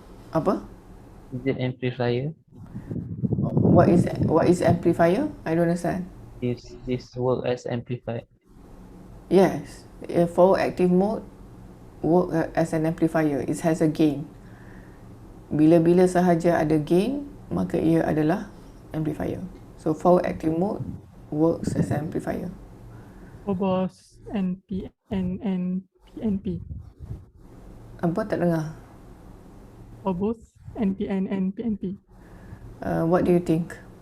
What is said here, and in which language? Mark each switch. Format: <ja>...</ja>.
<ms>Apa?</ms> <en>Is it amplifier? What is amplifier? I don't understand. This work as amplifier. Yes, a forward active mode work as an amplifier. It has a gain.</en> <ms>Bila-bila sahaja ada gain, maka ia adalah amplifier.</ms> <en>So forward active mode works as an amplifier. For both NPN and PNP.</en> <ms>Apa, tak dengar?</ms> <en>For both NPN and PNP. What do you think?</en>